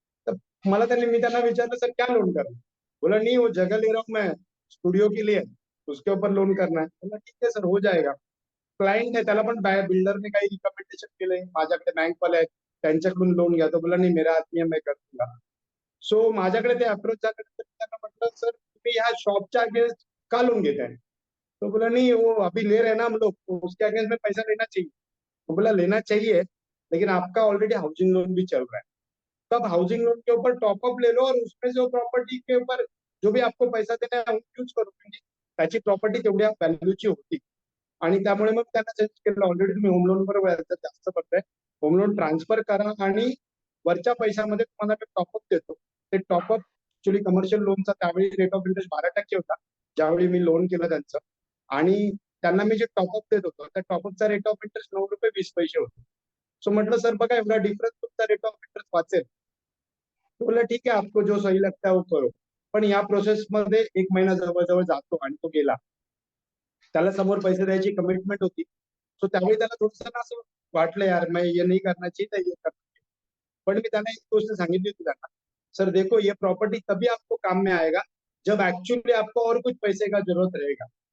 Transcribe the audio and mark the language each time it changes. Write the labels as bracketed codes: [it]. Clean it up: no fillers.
[mr] तर मी त्यांना विचारलं सर [hi] क्या लोन करना है? बोला नहीं वो जगह ले रहा हूँ मैं स्टुडिओ के लिए, उसके ऊपर लोन करना है. बोला ठीक है सर हो जाएगा. [mr] क्लायंट आहे त्याला पण बिल्डरने काही रिकमेंडेशन केलंय, माझ्याकडे बँकवाले आहेत त्यांच्याकडून लोन घ्या. तो बोला नाही [hi] मेरा आदमी है मैं कर दूंगा. [mr] सो माझ्याकडे ते अप्रोच झाल्यानंतर त्यांना म्हटलं सर तुम्ही ह्या शॉपच्या अगेन्स्ट का लोन घेताय? [hi] तो बोला नहीं वो अभी ले रहे हैं ना हम लोग, तो उसके अगेंस्ट में पैसा लेना चाहिए. तो बोला लेना चाहिए लेकिन आपका ऑलरेडी हाउसिंग लोन भी चल रहा है. तब हाउसिंग लोन के ऊपर टॉपअप ले लो और उसमें जो प्रॉपर्टी के ऊपर जो भी आपको पैसा देना है यूज करो, [mr] म्हणजे त्याची प्रॉपर्टी तेवढ्या व्हॅल्यूची होती. आणि त्यामुळे मग त्यांना सजेस्ट केलं ऑलरेडी तुम्ही होम लोन वर व्याज जास्त पडताय, होम लोन ट्रान्सफर करा आणि वरच्या पैशामध्ये तुम्हाला मी टॉपअप देतो. ते टॉपअप ऍक्च्युली कमर्शियल लोनचा त्यावेळी रेट ऑफ इंटरेस्ट 12% होता ज्यावेळी मी लोन केलं त्यांचं. आणि त्यांना मी जे टॉपअप देत होतो त्या टॉपअपचा रेट ऑफ इंटरेस्ट ₹9.20 होतो. सो म्हटलं सर बघा एवढा डिफरन्स तुमचा रेट ऑफ इंटरेस्ट वाचेल. [hi] तो बोला ठीक है आपको जो सही लगता है वो करो. [mr] पण या प्रोसेसमध्ये 1 महिना जवळजवळ जातो आणि तो गेला. त्याला समोर पैसे द्यायची कमिटमेंट होती. सो त्यावेळी त्याला थोडंसं असं वाटलं [hi] यार मैं ये नहीं करना चाहिए [mr] था ये करना चाहिए. पण मी त्यांना एक गोष्ट सांगितली होती त्यांना, [hi] सर देखो ये प्रॉपर्टी तभी आपको काम में आएगा जब एक्चुअली आपको और कुछ पैसे का जरूरत रहेगा.